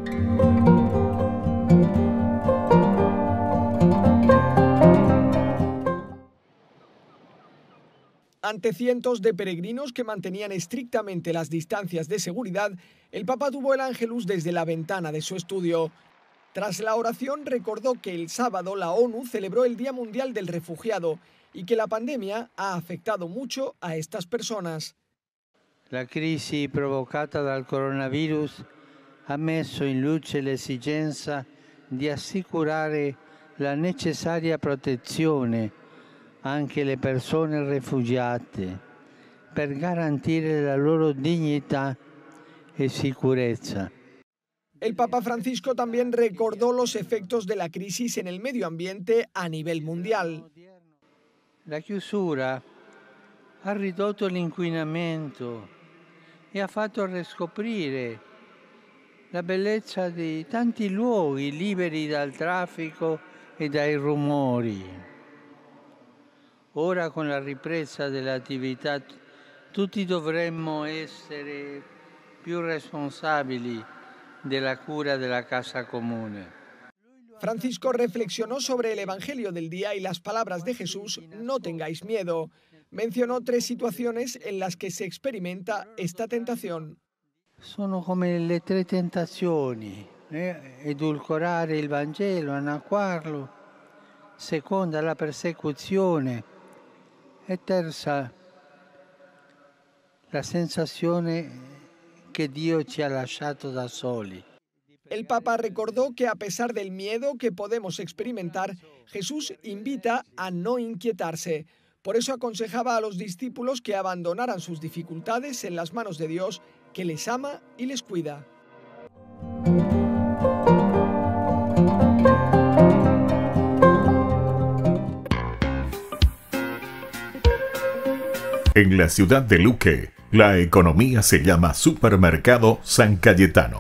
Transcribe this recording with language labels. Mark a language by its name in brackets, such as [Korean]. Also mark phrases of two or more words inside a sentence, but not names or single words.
[Spanish] Ante cientos de peregrinos que mantenían estrictamente las distancias de seguridad, el Papa tuvo el Ángelus desde la ventana de su estudio. Tras la oración recordó que el sábado la ONU celebró el Día Mundial del Refugiado y que la pandemia ha afectado mucho a estas personas. [Italian] La crisi provocata dal coronavirus ha messo in luce l'esigenza di assicurare la necessaria protezione anche alle persone rifugiate per garantire la loro dignità e sicurezza. [Spanish] El Papa Francisco también recordó los efectos de la crisis en el medio ambiente a nivel mundial. [Italian] La chiusura ha ridotto l'inquinamento e ha fatto riscoprire la bellezza di tanti luoghi liberi dal traffico e dai rumori. Ora con la ripresa delle attività tutti dovremmo essere più responsabili della cura della casa comune. [Spanish] Francisco reflexionó sobre el Evangelio del día y las palabras de Jesús, no tengáis miedo. Mencionó 3 situaciones en las que se experimenta esta tentación. [Italian] Sono come le 3 tentazioni, edulcorare il Vangelo, annacquarlo, seconda la persecuzione e terza la sensazione [Spanish] que Dios [Italian] ci ha lasciato da soli. [Spanish] El Papa recordó que a pesar del miedo que podemos experimentar, Jesús invita a no inquietarse. Por eso aconsejaba a los discípulos que abandonaran sus dificultades en las manos de Dios, que les ama y les cuida. En la ciudad de Luque, la economía se llama Supermercado San Cayetano.